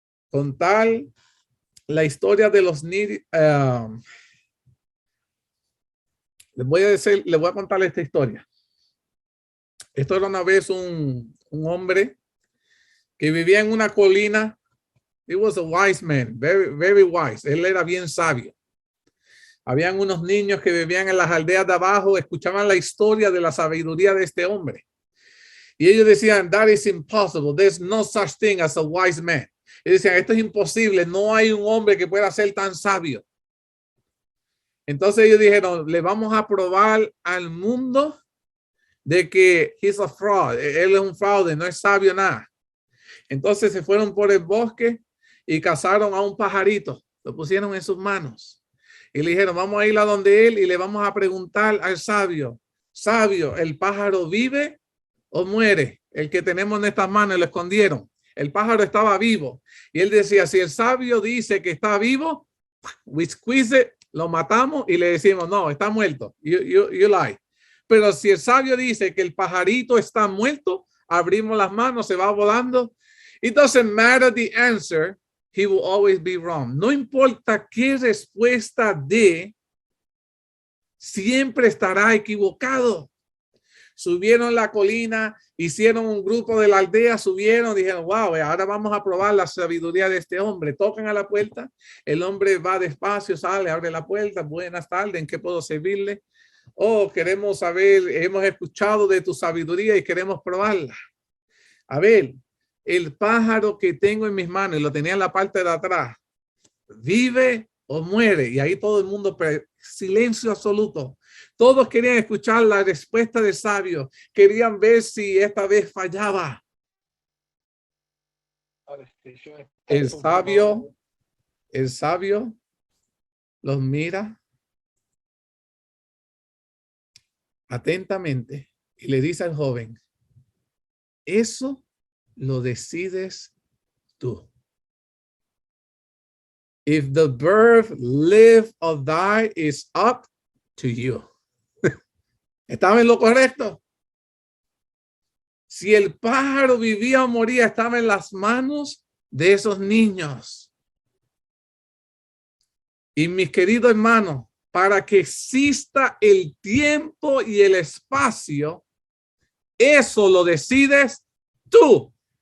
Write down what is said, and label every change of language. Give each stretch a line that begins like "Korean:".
Spanish: Contar la historia de los niños. Les voy a contar esta historia. Esto era una vez un hombre que vivía en una colina.
English: He was a wise man, very, very wise.
Spanish: Él era bien sabio. Habían unos niños que vivían en las aldeas de abajo, escuchaban la historia de la sabiduría de este hombre. Y ellos decían,
English: that is impossible. There's no such thing as a wise man.
Spanish: Y decían, esto es imposible. No hay un hombre que pueda ser tan sabio. Entonces ellos dijeron, le vamos a probar al mundo de que
English: he's a fraud.
Spanish: Él es un fraude, no es sabio nada. Entonces se fueron por el bosque y cazaron a un pajarito. Lo pusieron en sus manos. Y le dijeron, vamos a ir a donde él y le vamos a preguntar al sabio. Sabio, ¿el pájaro vive o muere? El que tenemos en estas manos, lo escondieron. El pájaro estaba vivo. Y él decía, si el sabio dice que está vivo,
English: we squeeze it,
Spanish: lo matamos y le decimos, no, está muerto.
English: You lie.
Spanish: Pero si el sabio dice que el pajarito está muerto, abrimos las manos, se va volando.
English: It doesn't matter the answer, he will always be wrong.
Spanish: No importa qué respuesta dé, siempre estará equivocado. Subieron la colina, hicieron un grupo de la aldea, subieron, dijeron, wow, ahora vamos a probar la sabiduría de este hombre. Tocan a la puerta, el hombre va despacio, sale, abre la puerta, buenas tardes, ¿en qué puedo servirle? Oh, queremos saber, hemos escuchado de tu sabiduría y queremos probarla. A ver, el pájaro que tengo en mis manos, y lo tenía en la parte de atrás, ¿vive o muere? Y ahí todo el mundo, silencio absoluto. Todos querían escuchar la respuesta del sabio. Querían ver si esta vez fallaba. El sabio los mira atentamente y le dice al joven, eso lo decides tú.
English: If the bird live or die is up to you.
Spanish: ¿Estaba en lo correcto? Si el pájaro vivía o moría, estaba en las manos de esos niños. Y mis queridos hermanos, para que exista el tiempo y el espacio, eso lo decides tú.